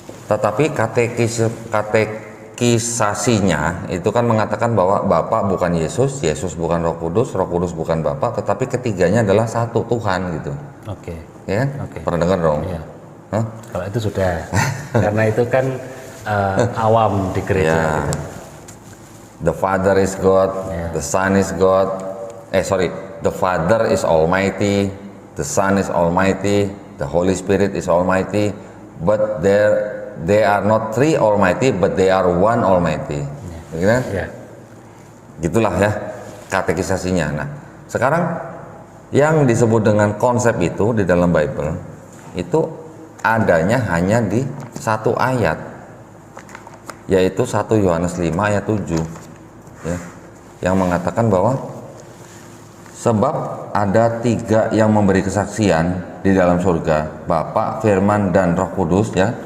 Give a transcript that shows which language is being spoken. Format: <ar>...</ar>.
<id>Tetapi katekisasinya itu kan mengatakan bahwa Bapa bukan Yesus, Yesus bukan Roh Kudus bukan Bapa, tetapi ketiganya adalah satu Tuhan gitu. Oke. Ya kan? Pernah dengar dong? Iya. Kalau itu sudah, karena itu kan awam di gereja. Gitu.</id> <en>The Father is God, the Son is God. The Father is Almighty, the Son is Almighty, the Holy Spirit is Almighty, but they are not 3 Almighty, but they are 1 Almighty.</en> <id>Gitu kan? Gitulah ya katekisasinya. Nah, sekarang yang disebut dengan konsep itu di dalam Bible itu adanya hanya di 1 ayat, yaitu 1 Yohanes 5 ayat 7 ya, yang mengatakan bahwa sebab ada 3 yang memberi kesaksian di dalam surga, Bapa, Firman, dan Roh Kudus ya.</id>